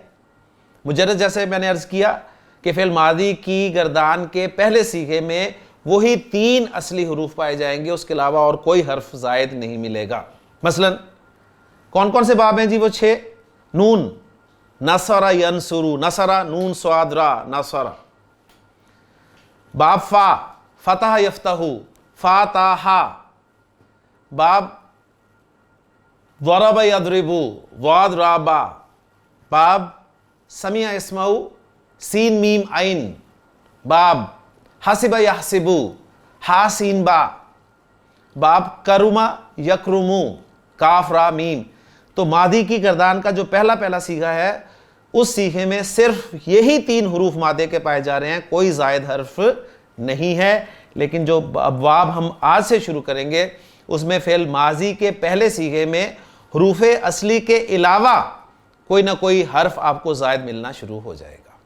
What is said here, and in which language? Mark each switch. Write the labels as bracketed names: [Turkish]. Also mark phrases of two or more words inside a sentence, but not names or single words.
[Urdu] مجرد جیسے میں نے عرض کیا کہ فعل ماضی کی گردان کے پہلے صیغے میں وہی 3 اصلی حروف پائے جائیں گے، اس کے علاوہ اور کوئی حرف زائد نہیں ملے گا۔ مثلا کون کون سے باب ہیں جی؟ وہ 6۔ نون، [Arabic] نصر ینصرو، [Urdu] نصر نون صاد را، نصر۔ باب فا، [Arabic] فتح یفتح، [Urdu] فاتح۔ باب [Arabic] ضرب یضرب، [Urdu] ضاد را با۔ باب [Arabic] سمع یسمع، [Urdu] سین میم عین۔ باب [Arabic] حسب یحسب، [Urdu] ہا سین با۔ باب [Arabic] کرم یکرم، [Urdu] کاف را میم۔ تو ماضی کی گردان کا جو پہلا صیغہ ہے اس صیغے میں صرف یہی 3 حروف مادے کے پائے جا رہے ہیں، کوئی زائد حرف نہیں ہے۔ لیکن جو ابواب ہم آج سے شروع کریں گے اس میں فعل ماضی کے پہلے صیغے میں حروف اصلی کے علاوہ کوئی نہ کوئی حرف آپ کو زائد ملنا شروع ہو جائے گا۔